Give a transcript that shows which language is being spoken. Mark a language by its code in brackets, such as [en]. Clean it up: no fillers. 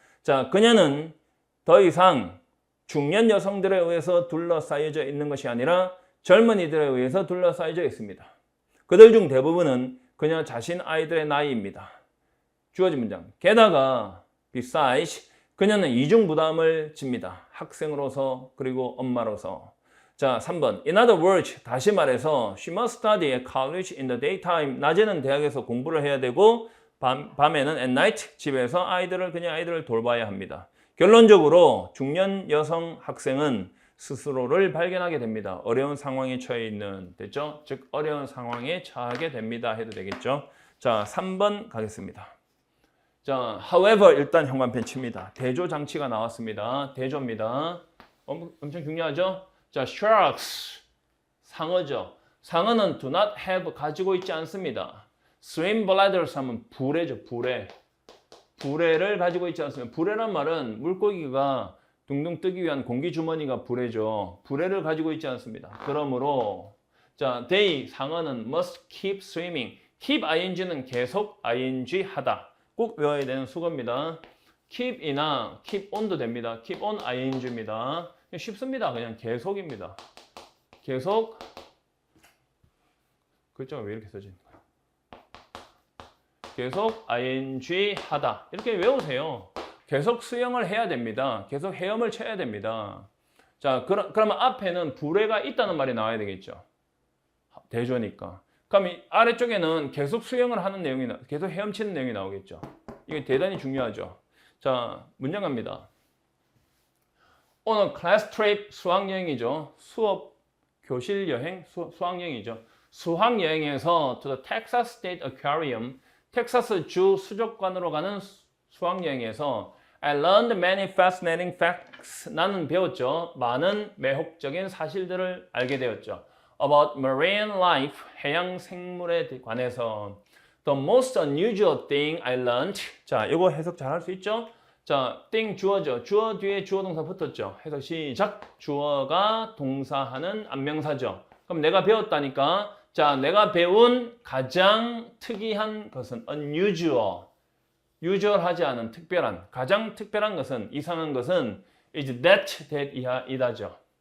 [ko] 자, 그녀는 더 이상 중년 여성들에 의해서 둘러싸여져 있는 것이 아니라 젊은이들에 의해서 둘러싸여져 있습니다. 그들 중 대부분은 그녀 자신 아이들의 나이입니다. 주어진 문장. 게다가 besides, 그녀는 이중 부담을 집니다. 학생으로서 그리고 엄마로서. 자, 3번. [en] In other words, [ko] 다시 말해서 [en] she must study at college in the daytime. [ko] 낮에는 대학에서 공부를 해야 되고 밤에는 at night, 집에서 그녀 아이들을 돌봐야 합니다. 결론적으로 중년 여성 학생은 스스로를 발견하게 됩니다. 어려운 상황에 처해 있는, 됐죠? 즉 어려운 상황에 처하게 됩니다. 해도 되겠죠? 자, 3번 가겠습니다. 자, however 일단 형광펜 칩니다. 대조 장치가 나왔습니다. 대조입니다. 엄청 중요하죠? 자, sharks, 상어죠. 상어는 [en] do not have, [ko] 가지고 있지 않습니다. swim bladders 하면 부레죠, 부레. 부레를 가지고 있지 않습니다. 부레란 말은 물고기가 둥둥 뜨기 위한 공기 주머니가 부레죠. 부레를 가지고 있지 않습니다. [en] 그러므로 자, they, 상어는 must keep swimming. [ko] keep ing는 계속 ing 하다. 꼭 외워야 되는 수거입니다. keep이나 keep on도 됩니다. keep on ing입니다. 쉽습니다. 그냥 계속입니다. 계속. 글자가 왜 이렇게 써지는 거야? 계속 ing 하다. 이렇게 외우세요. 계속 수영을 해야 됩니다. 계속 헤엄을 쳐야 됩니다. 자, 그러면 앞에는 부레가 있다는 말이 나와야 되겠죠. 대조니까. 그럼 이 아래쪽에는 계속 수영을 하는 내용이, 계속 헤엄치는 내용이 나오겠죠. 이게 대단히 중요하죠. 자, 문장 갑니다. 오늘 클래스 트립, 수학여행이죠. 수업, 교실 여행, 수학여행이죠. 수학여행에서 [en] to the Texas State Aquarium, [ko] 텍사스 주 수족관으로 가는 수학여행에서 [en] I learned many fascinating facts. [ko] 나는 배웠죠. 많은 매혹적인 사실들을 알게 되었죠. [en] About marine life, [ko] 해양 생물에 관해서. [en] The most unusual thing I learned. [ko] 자, 이거 해석 잘 할 수 있죠? 자, thing 주어죠. 주어 뒤에 주어 동사 붙었죠. 해석 시작. 주어가 동사하는 안명사죠. 그럼 내가 배웠다니까. 자, 내가 배운 가장 특이한 것은 unusual. usual하지 않은 특별한, 가장 특별한 것은, 이상한 것은 is that 이다죠.